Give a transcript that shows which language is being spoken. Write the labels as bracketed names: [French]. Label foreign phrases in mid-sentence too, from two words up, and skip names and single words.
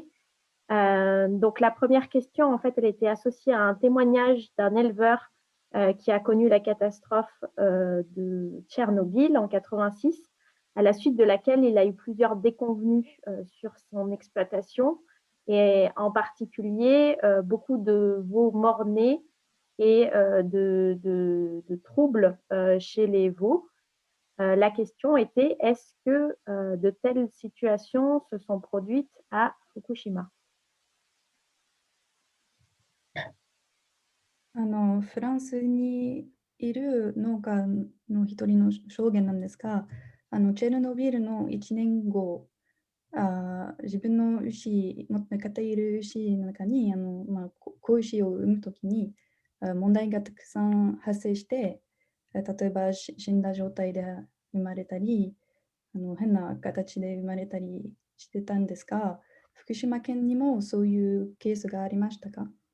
[French] Donc, la première question, en fait, elle était associée à un témoignage d'un éleveur qui a connu la catastrophe de Tchernobyl en 86, à la suite de laquelle il a eu plusieurs déconvenues sur son exploitation, et en particulier beaucoup de veaux morts-nés et de troubles chez les veaux. La question était, est-ce que de telles situations se sont produites à Fukushima? [Japanese] フランスにいる農家の一人の証言なんですが、チェルノビルの 1年後、自分の牛、持っている牛の中に、子牛を産むときに、問題がたくさん発生して、例えば死んだ状態で生まれたり、変な形で生まれたりしてたんですが、福島県にもそういうケースがありましたか？